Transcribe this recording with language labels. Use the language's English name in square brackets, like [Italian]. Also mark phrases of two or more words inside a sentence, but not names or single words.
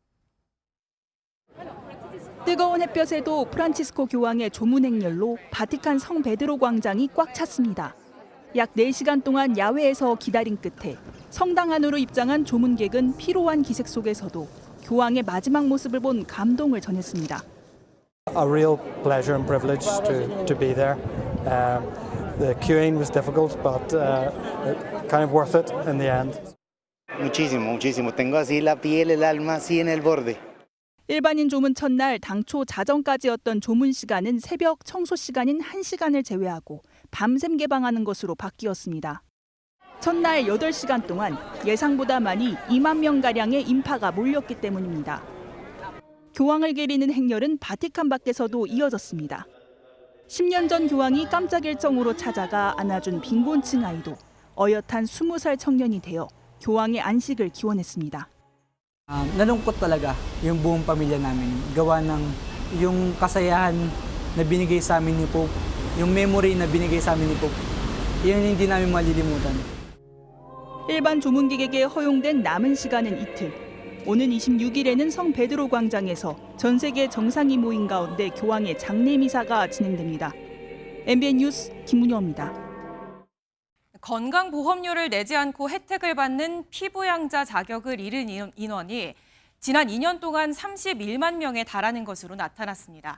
[Korean] 뜨거운 햇볕에도 프란치스코 교황의 조문 행렬로 바티칸 성 베드로 광장이 꽉 찼습니다. 약 4시간 동안 야외에서 기다린 끝에 성당 안으로 입장한 조문객은 피로한 기색 속에서도 교황의 마지막 모습을 본 감동을 전했습니다. [English] A real pleasure and privilege to be there. The queuing was difficult, but kind of worth it in the end. [Spanish] Muchísimo. Tengo así la piel, el alma así en el borde. [Korean] 일반인 조문 첫날 당초 자정까지였던 조문 시간은 새벽 청소 시간인 1시간을 제외하고 밤샘 개방하는 것으로 바뀌었습니다. 첫날 8시간 동안 예상보다 많이 2만 명가량의 인파가 몰렸기 때문입니다. 교황을 계리는 행렬은 바티칸 밖에서도 이어졌습니다. 10년 전 교황이 깜짝 일정으로 찾아가 안아준 빈곤층 아이도 어엿한 20살 청년이 되어 교황의 안식을 기원했습니다. [Filipino] Nalungkot talaga yung buong pamilya namin. Gawa ng yung kasayahan na binigay sa amin ni Pope, yung memory na binigay sa amin ni Pope. Yan hindi namin malilimutan. [Korean] 일반 조문객에게 허용된 남은 시간은 이틀. 오는 26일에는 성 베드로 광장에서 전 세계 정상이 모인 가운데 교황의 장례 미사가 진행됩니다. MBN 뉴스 김문영입니다. 건강보험료를 내지 않고 혜택을 받는 피부양자 자격을 잃은 인원이 지난 2년 동안 31만 명에 달하는 것으로 나타났습니다.